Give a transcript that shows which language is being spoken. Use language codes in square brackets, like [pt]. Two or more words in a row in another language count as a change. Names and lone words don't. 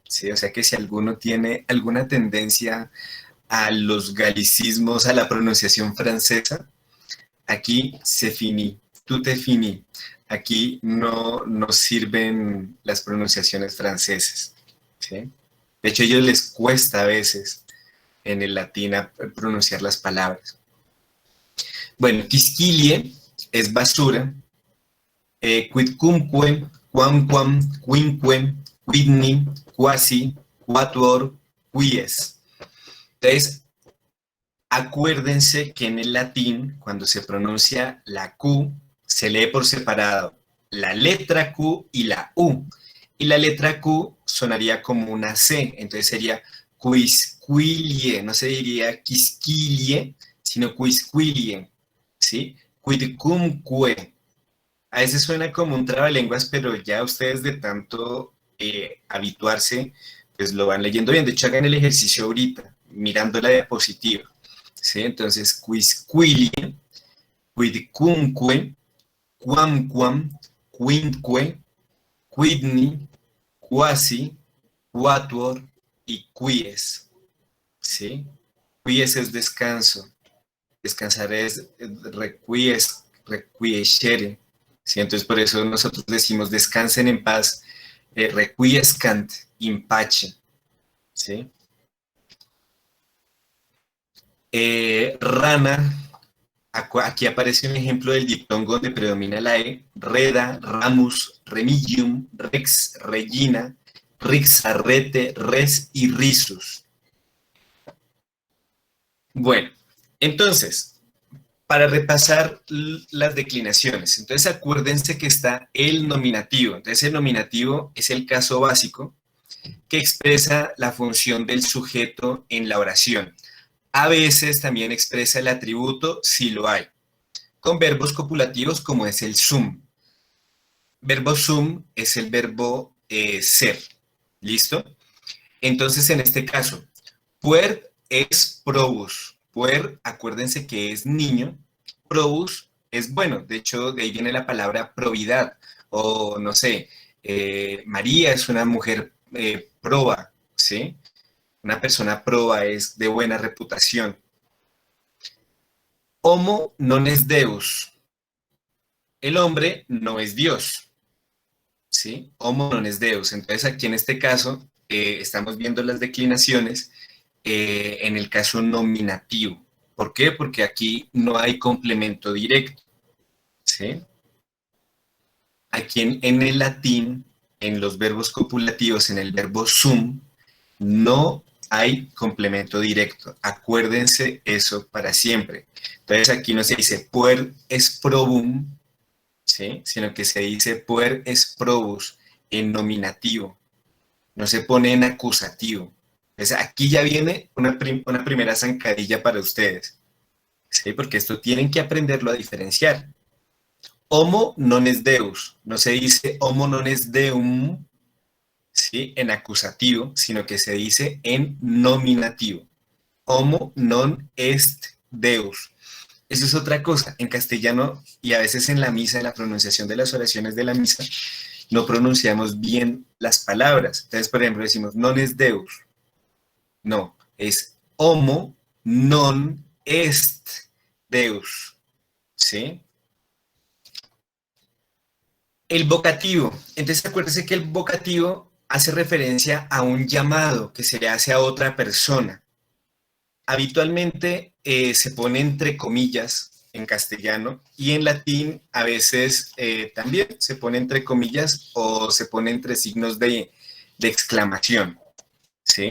[es] O sea que si alguno tiene alguna tendencia a los galicismos, a la pronunciación francesa, aquí [fr] se finí, [es] tú te finí. Aquí no sirven las pronunciaciones francesas, ¿sí? De hecho, a ellos les cuesta a veces en el latín pronunciar las palabras. Bueno, quisquilie es basura. [la] Quidcumque, quamquam, quinque, quidni, quasi, quatuor, quies. [es] Entonces, acuérdense que en el latín, cuando se pronuncia la Q, se lee por separado la letra Q y la U. Y la letra Q sonaría como una C, entonces sería quisquilie, no se diría quisquilie, sino quisquilie, ¿sí? [la] Quidcumque. [es] A veces suena como un trabalenguas, pero ya ustedes de tanto habituarse, pues lo van leyendo bien. De hecho, hagan el ejercicio ahorita, mirando la diapositiva, ¿sí? Entonces, [la] quisquilie, quidcumque, quamquam, quinque, quidni, quasi, quatuor y quies, ¿sí? [es] Quies es descanso, descansar es requiescere, ¿sí? Entonces por eso nosotros decimos descansen en paz, [la] requiescant in pace, [es] ¿sí? Rana, aquí aparece un ejemplo del diptongo donde predomina la E, [la] reda, ramus, remedium, rex, regina, rixarrete, res [es] y risus. Bueno, entonces, para repasar las declinaciones, entonces acuérdense que está el nominativo. Entonces el nominativo es el caso básico que expresa la función del sujeto en la oración. A veces también expresa el atributo si lo hay, con verbos copulativos como es el sum. Verbo sum es el verbo ser. ¿Listo? Entonces, en este caso, [la] puer es probus. [es] Puer, acuérdense que es niño. Probus es bueno. De hecho, de ahí viene la palabra probidad. O, no sé, María es una mujer proba, ¿sí? Una persona proba es de buena reputación. [la] Homo non es Deus. [es] El hombre no es Dios, ¿sí? [la] Homo non es Deus. [es] Entonces, aquí en este caso, estamos viendo las declinaciones en el caso nominativo. ¿Por qué? Porque aquí no hay complemento directo, ¿sí? Aquí en el latín, en los verbos copulativos, en el verbo sum, no hay complemento directo. Acuérdense eso para siempre. Entonces aquí no se dice [la] puer es probum, [es] ¿sí? Sino que se dice [la] puer es probus [es] en nominativo, no se pone en acusativo. Entonces, aquí ya viene una primera zancadilla para ustedes, ¿sí? Porque esto tienen que aprenderlo a diferenciar. [la] Homo non es Deus, [es] no se dice [la] homo non es Deum, [es] ¿sí? En acusativo, sino que se dice en nominativo. [la] Homo non est Deus. [es] Eso es otra cosa. En castellano y a veces en la misa, en la pronunciación de las oraciones de la misa, no pronunciamos bien las palabras. Entonces, por ejemplo, decimos [la] non es Deus. [es] No, es [la] homo non est Deus. [es] ¿Sí? El vocativo. Entonces, acuérdense que el vocativo hace referencia a un llamado que se le hace a otra persona. Habitualmente se pone entre comillas en castellano y en latín a veces también se pone entre comillas o se pone entre signos de exclamación, ¿sí?